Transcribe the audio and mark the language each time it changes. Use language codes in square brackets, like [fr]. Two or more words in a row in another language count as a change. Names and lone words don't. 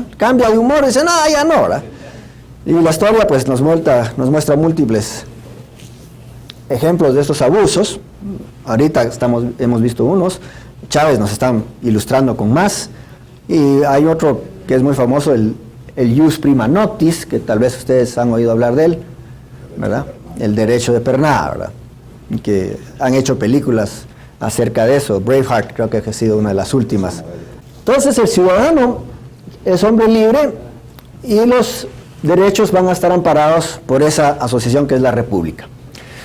[es] Cambia de humor y dice, no, ya no, ¿verdad? Y la historia pues nos muestra múltiples ejemplos de estos abusos. Ahorita hemos visto unos, Chávez nos está ilustrando con más, y hay otro que es muy famoso, el [la] jus prima noctis, [es] que tal vez ustedes han oído hablar de él, ¿verdad? El derecho de pernada, ¿verdad? Que han hecho películas acerca de eso. Braveheart creo que ha sido una de las últimas. Entonces el ciudadano es hombre libre y los derechos van a estar amparados por esa asociación que es la república.